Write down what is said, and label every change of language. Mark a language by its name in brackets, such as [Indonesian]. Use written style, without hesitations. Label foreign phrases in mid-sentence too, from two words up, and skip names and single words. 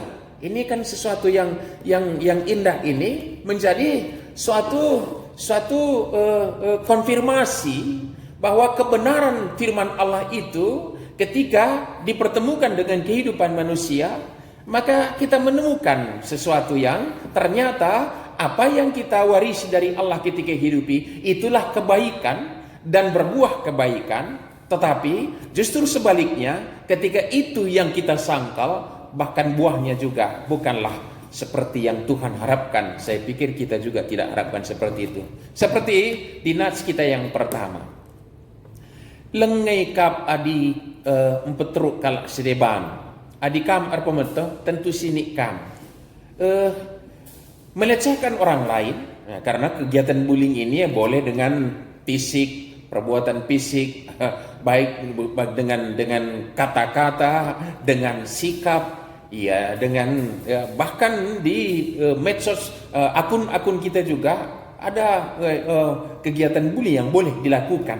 [Indonesian] Ini kan sesuatu yang indah, ini menjadi suatu konfirmasi bahwa kebenaran firman Allah itu ketika dipertemukan dengan kehidupan manusia, maka kita menemukan sesuatu yang ternyata apa yang kita warisi dari Allah ketika hidupi itulah kebaikan dan berbuah kebaikan. Tetapi justru sebaliknya, ketika itu yang kita sangkal, bahkan buahnya juga bukanlah seperti yang Tuhan harapkan. Saya pikir kita juga tidak harapkan seperti itu. Seperti di nats kita yang pertama. [Batak Karo] lengai kap adi empetruk kalak sedeban. Adi kam arpa meto tentu sini kam. [Indonesian] Melecehkan orang lain, nah, karena kegiatan bullying ini ya boleh dengan fisik, perbuatan fisik, baik dengan kata-kata, dengan sikap, ya dengan bahkan di medsos akun-akun kita juga ada kegiatan bullying yang boleh dilakukan.